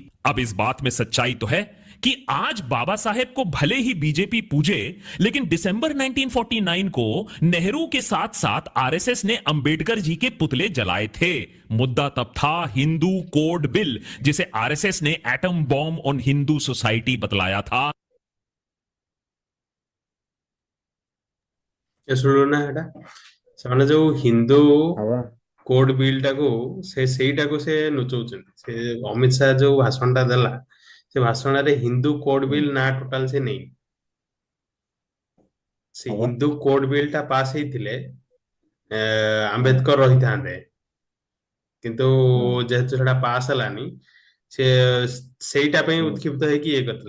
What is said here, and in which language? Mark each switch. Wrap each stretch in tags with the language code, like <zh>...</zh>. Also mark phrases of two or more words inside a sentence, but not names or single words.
<hi>अब इस बात में सच्चाई तो है कि आज बाबा साहेब को भले ही बीजेपी पूजे, लेकिन दिसंबर 1949 को नेहरू के साथ साथ आरएसएस ने अंबेडकर जी के पुतले जलाए थे। मुद्दा तब था हिंदू कोड बिल, जिसे आरएसएस ने</hi> <en>atom bomb on Hindu society</en> <hi>बतलाया था।</hi> <or>ଶୁଣୁନା ହେଟା ସେମାନେ ଯୋଉ ହିନ୍ଦୁ କୋଡ ବିଲ୍ ଟାକୁ ସେଇଟାକୁ ସେ ନୁଚଉଛନ୍ତି। ସେ ଅମିତ ଶାହ ଯୋଉ ଭାଷଣଟା ଦେଲା ସେ ଭାଷଣରେ ହିନ୍ଦୁ କୋଡ ବିଲ୍ ନା ଟୋଟାଲ ସେ ନେଇ ସେ ହିନ୍ଦୁ କୋଡ ବିଲ୍ ଟା ପାସ୍ ହେଇଥିଲେ ଆମ୍ବେଦକର ରହିଥାନ୍ତେ, କିନ୍ତୁ ଯେହେତୁ ସେଟା ପାସ୍ ହେଲାନି ସେ ସେଇଟା ପାଇଁ ଉତ୍କ୍ଷିପ୍ତ ହେଇକି ଇଏ କରିଥିଲେ।</or>